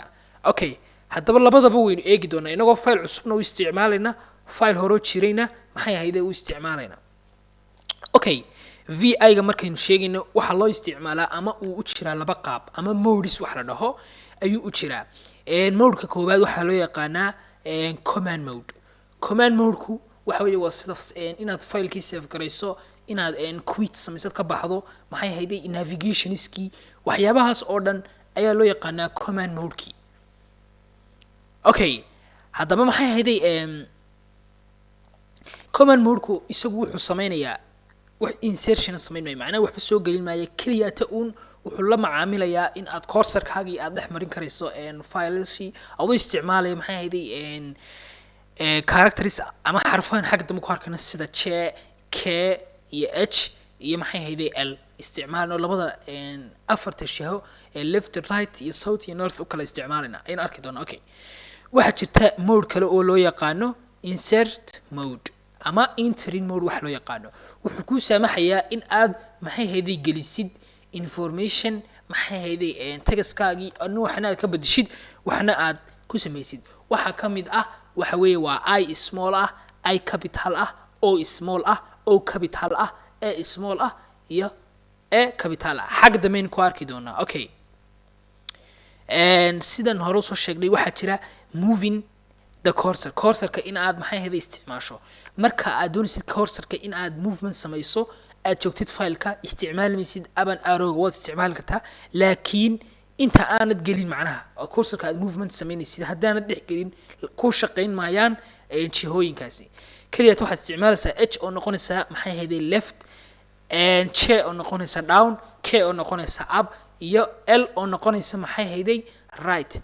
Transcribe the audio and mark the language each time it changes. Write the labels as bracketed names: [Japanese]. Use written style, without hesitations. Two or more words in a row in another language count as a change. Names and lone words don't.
[Somali] Okay, haddaba labadaba waynu eegi doonaa inagoo file cusubna u isticmaalayna file hore u jirayna maxay ahayd u isticmaalayna. Okay, VI-ga markaynu sheegayno waxa loo isticmaalaa ama uu u jiraa laba qaab ama modes wax la dhaho ayuu u jiraa. Mode-ka koowaad waxa loo yaqaanaa [English] command mode. Command mode-ku [Somali] waxa weeye waa sida inaad file-kii save garayso, inaad quit samaysad ka baxdo, maxay ahayd navigation-iskii waxyaabahaas oo dhan ayaa loo yaqaanaa [English] command mode-kii. [Somali] Okay, haddaba maxay ahayd [English] command mode-ku [Somali] isagu wuxuu sameynayaa wax insertion sameynaya macnaha waxba soo gelin maayo kaliya ta wuxuu la macaamilayaa in aad cursor-kaagii aad dhex marin karayso files-kii adoo isticmaalaya maxay ahayd characters ama xarfahan xagga dambe ku arkayna sida J, K iyo H iyo maxay ahayd L isticmaalno labada afarta shaho [English] left, right [Somali] iyo south iyo north u kala isticmaalina in arki doona. Okay, waxa jirta mode kale oo loo yaqaano [English] insert mode [Somali] ama [English] entering mode [Somali] wax loo yaqaano. wuxuu ku saamaxayaa in aad maxay ahayd gelisid information maxay ahayd text-kaagii anu waxna aad ka bedeshid waxna aad ku samaysid. waxa kamid ah waxa weeye waa I small ah, I capital ah, O small ah, O capital ah, A small ah iyo A capital ah. xagga dambeyn ku arki doonaa. Okay, sidan hore soo sheegnay waxa jira [English] moving the cursor-ka [Somali] in aad maxay ahayd isticmaasho marka aad doonaysid cursor-ka in aad movement samayso aad joogtid file-ka isticmaalmaysid aban arrow waad isticmaali kartaa laakiin inta aanad gelin macnaha cursor-ka aad movement samaynaysid haddaanad dhex gelin ku shaqayn maayaan jihooyinkaasi kaliya waxaad isticmaalaysaa H oo noqonaysa maxay ahayd left, J oo noqonaysa down, K oo noqonaysa up iyo L oo noqonaysa maxay ahayd right.